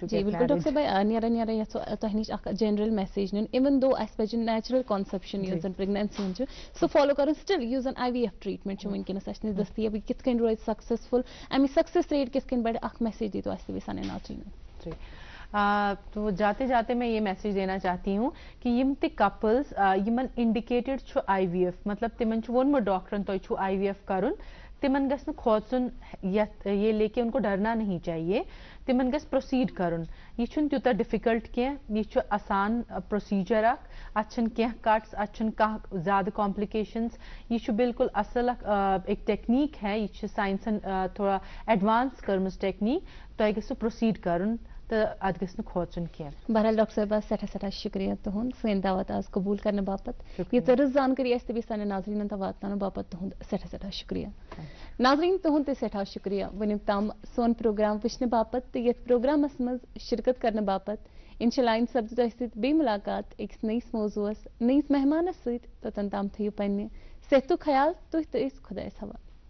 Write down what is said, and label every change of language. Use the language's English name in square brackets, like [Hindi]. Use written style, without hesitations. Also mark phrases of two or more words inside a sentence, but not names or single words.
[Kashmiri] جی بالکل ڈاکٹر صاحب نیرا نیرا یژھو تۄہہِ نِش اکھ [English] general message [Kashmiri] نیُن اِوٕن دو اَسہِ پَزِ [English] natural conception [Kashmiri] یُس زن پریگنینسی ہُنٛد چھُ سُہ فالو کرُن سٹل یُس زن [English] IVF treatment [Kashmiri] چھُ وٕنکیٚنس اَسہِ نِش دٔستیاب یہِ کِتھ کٔنۍ روزِ سکسیسفُل اَمِچ [English] success rate [Kashmiri] کِتھ کٔنۍ بڑِ اکھ میسیج دیٖتو اَسہِ تہِ سانٮ۪ن ناظریٖنن. [Urdu] تو جاتے جاتے میں یہ میسیج دینا چاہتی ہوں کہ [Kashmiri] یم تہ کپلز یمن انڈیکیٹڈ چھُ IVF مطلب تمن چھُ وونمُت ڈاکٹرن تۄہہِ چھُ IVF کرُن تمن گژھِ نہٕ کھوژُن [Urdu] یہ لے کے ان کو ڈرنا نہیں چاہیے [Kashmiri] تمن گژھِ پروسیڈ کرُن یہ چھُنہٕ تیوٗتاہ ڈِفِکلٹ کینٛہہ یہ چھُ آسان پروسیجر اکھ اتھ چھنہٕ کینٛہہ کٹس اتھ چھنہٕ کانٛہہ زیادٕ کمپلِکیشنز یہ چھُ بالکل اصل [Urdu] ایک ٹیکنیک ہے [Kashmiri] یہ چھِ ساینسن تھوڑا ایڈوانس کٔرمٕژ ٹیکنیک تۄہہِ گژھِو پروسیڈ کرُن تو ات گژھِ نہٕ کھوژُن کینٛہہ. بہرحال ڈاکٹر صاحبہ سٮ۪ٹھاہ شُکریہ تُہُنٛد سٲنۍ دعوت آز قبوٗل کرنہٕ باپتھ ییٖژاہ رٕژ زانکٲری اَسہِ تہٕ بیٚیہِ سانٮ۪ن ناظریٖنن تام واتناونہٕ باپتھ تُہُنٛد سٮ۪ٹھاہ شُکریہ. ناظریٖن تُہُنٛد تہِ سٮ۪ٹھاہ شُکریہ وٕنیُک تام سون پروگرام وٕچھنہٕ باپتھ تہٕ یتھ پروگرامس منٛز شرکت کرنہٕ باپتھ انشاءاللہ آیِندٕ سپدِ تۄہہِ سۭتۍ بیٚیہِ مُلاقات أکِس نٔیِس موضوٗعس نٔیِس مہمانس سۭتۍ توٚتن تام تھٲیِو پننہِ صحتُک خیال تُہۍ تہٕ أسۍ خۄدایس حوالہٕ.